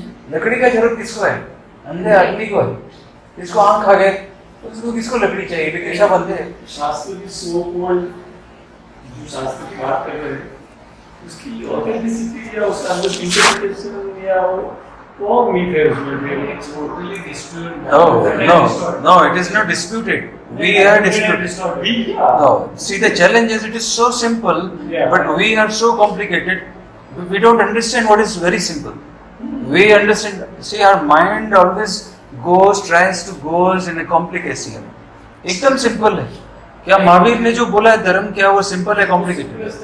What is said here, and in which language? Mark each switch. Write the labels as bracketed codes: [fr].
[hi] लकड़ी का जरूरत किसको है? अंधे आदमी को है। किसको आंख आ गए उसको किसको लकड़ी चाहिए? भिक्षा बनते हैं। शास्त्र की सो कॉल्ड जो शास्त्र की बात कर रहे हैं उसकी ऑथेंटिसिटी या उसका अंदर इंटरप्रिटेशन या वो मीट है उसमें, [en] It's totally disputed. No, it is not disputed. We are disputed. No, see the challenge is it is so simple, but we are so complicated. We don't understand what is very simple. We understand. See, our mind always tries to goes in a complication. [hi] एकदम simple है। क्या महावीर ने जो बोला है धर्म, क्या वो सिंपल है कॉम्प्लिकेटेड?